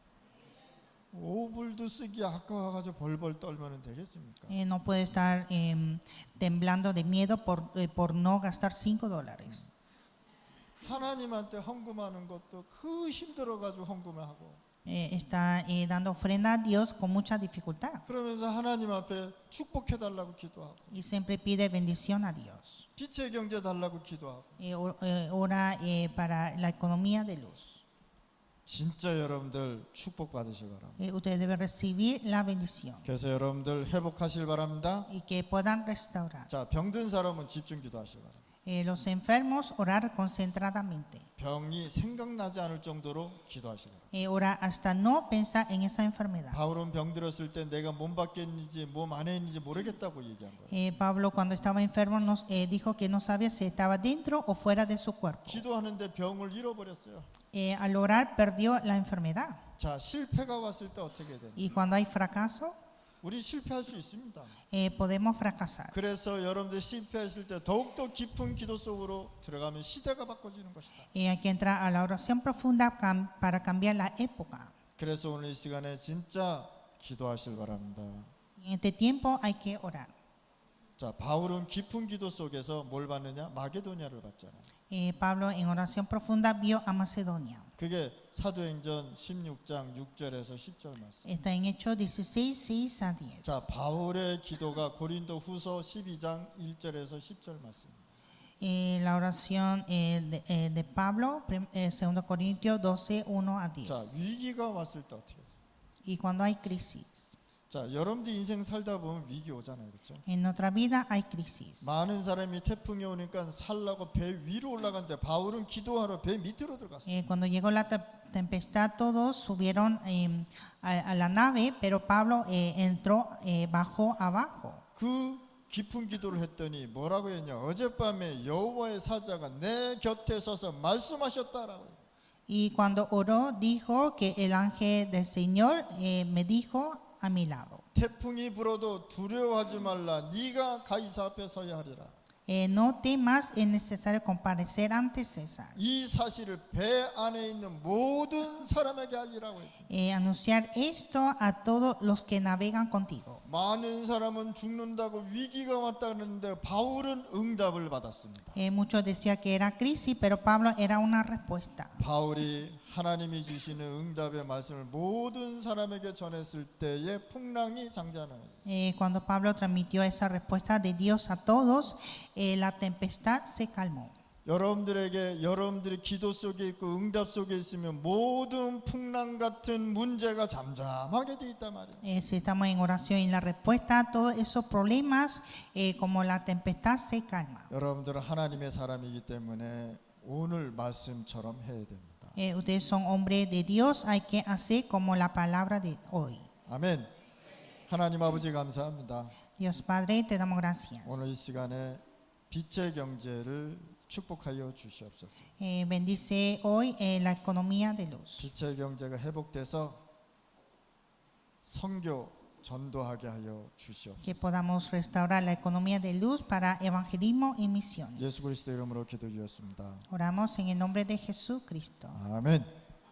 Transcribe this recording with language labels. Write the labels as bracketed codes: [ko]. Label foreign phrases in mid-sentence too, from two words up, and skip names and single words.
[ko] 오불도 쓰기 아까워가지고 벌벌 떨면 되겠습니까? [es] No puede estar temblando de miedo por no gastar $5. [ko] 하나님한테 헌금하는 것도 그 힘들어가지고 헌금을 하고 [es] está dando ofrenda a Dios con mucha dificultad [ko] 그러면서 하나님 앞에 축복해 달라고 기도하고 [es] y siempre pide bendición a Dios. [ko] 빛의 경제 달라고 기도하고 [es] Ora para la economía de luz. [ko] 진짜 여러분들 축복 받으실 바랍니다. [es] Ustedes deben recibir la bendición [ko] 그래서 여러분들 회복하실 바랍니다. [es] y que puedan restaurar. [ko] 자, 병든 사람은 집중 기도하실 바랍니다. [es] Los enfermos, orar concentradamente. [ko] 병이 생각나지 않을 정도로 기도하실 바랍니다. [es] Orar hasta no pensar en esa enfermedad. [ko] 바울은 병들었을 때 내가 몸 밖에 있는지 몸 안에 있는지 모르겠다고 얘기한 거예요. [es] Pablo cuando estaba enfermo nos dijo que no sabía si estaba dentro o fuera de su cuerpo. [ko] 기도하는데 병을 잃어버렸어요. [es] Al orar perdió la enfermedad. [ko] 자, 실패가 왔을 때 어떻게 되냐? [es] Y cuando hay fracaso, [ko] 우리 실패할 수 있습니다. [es] podemos fracasar. [ko] 그래서 여러분들 실패했을 때 더욱더 깊은 기도 속으로 들어가면 시대가 바꿔지는 것이다. [es] Hay que entrar a la oración profunda para cambiar la época. [ko] 그래서 오늘 이 시간에 진짜 기도하실 바랍니다. [es] En este tiempo hay que orar. [ko] 자, 바울은 깊은 기도 속에서 뭘 받느냐? 마게도냐를 받잖아요. [es] Pablo en oración profunda vio a Macedonia. [ko] 그게 사도행전 16장 6절에서 10절 말씀. [es] Está en Hechos 16, 6 a 10. [ko] 자, 바울의 기도가 고린도 후서 12장 1절에서 10절 말씀입니다. [es] La oración de Pablo, 2 Corintios 12, 1 a 10. [ko] 자, 위기가 왔을 때 어떻게 돼요? [es] Y cuando hay crisis. [ko] 자, 여러분들 인생 살다 보면 위기 오잖아요. 그렇죠? [es] En nuestra vida hay crisis. [ko] 많은 사람이 태풍이 오니까 살라고 배 위로 올라갔는데 바울은 기도하러 배 밑으로 들어갔어요. [es] Cuando llegó la tempestad, todos subieron a la nave, pero Pablo entró, bajó abajo. [ko] 그 깊은 기도를 했더니 뭐라고 했냐? 어젯밤에 여호와의 사자가 내 곁에 서서 말씀하셨다라고 해요. [es] Y cuando oró, dijo que el ángel del Señor me dijo a mi lado. [ko] 태풍이 불어도 두려워하지 말라. 네가 가이사 앞에 서야 하리라. [es] No temas, es necesario comparecer ante César. [ko] 이 사실을 배 안에 있는 모든 사람에게 알리라고 해요. [es] Anunciar esto a todos los que navegan contigo. [ko] 많은 사람은 죽는다고 위기가 왔다 그러는데 바울은 응답을 받았습니다. [es] Muchos decían que era crisis, pero Pablo era una respuesta. [ko] 바울이 하나님이 주시는 응답의 말씀을 모든 사람에게 전했을 때에 풍랑이 잠잠해요. [es] Cuando Pablo transmitió esa respuesta de Dios a todos, la tempestad se calmó. [ko] 여러분들에게 여러분들이 기도 속에 있고 응답 속에 있으면 모든 풍랑 같은 문제가 잠잠하게 돼 있단 말이에요. [es] Si estamos en oración y en la respuesta a todos esos problemas, como la tempestad se calma. [ko] 여러분들은 하나님의 사람이기 때문에 오늘 말씀처럼 해야 됩니다. [es] Ustedes son hombres de Dios, hay que hacer como la palabra de hoy. [ko] 아멘. 하나님 아버지 감사합니다. [es] Dios Padre, te damos gracias. [ko] 오늘 이 시간에 빛의 경제를 축복하여 주시옵소서. [es] Bendice hoy la economía de luz. [ko] 빛의 경제가 회복돼서 선교 전도하게 하여 [es] Que [ko] 주시옵소서. [es] podamos restaurar la economía de luz para evangelismo y misiones. [ko] 예수 그리스도 이름으로 기도드렸습니다. [es] Oramos en el nombre de Jesucristo. [ko] 아멘.